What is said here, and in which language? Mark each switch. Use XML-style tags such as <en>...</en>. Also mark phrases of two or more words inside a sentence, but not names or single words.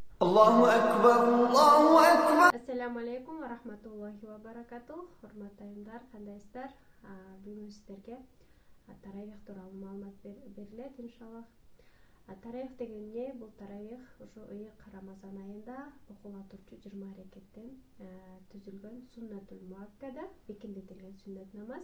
<ar>الله أكبر الله أكبر. السلام عليكم ورحمة الله وبركاته.</ar> <ky>Hormatly айымдар, кандайсыздар? Бүгүн сиздерге таравих тууралуу маалымат берилет иншаллах. Таравих деген эмне? Бул таравих ошо ыйык Рамазан айында окула турчу 20 рекеттен түзүлгөн</ky> <ar>سنة مؤكدة,</ar> <ky>бекемдетилген сүннөт намаз.</ky>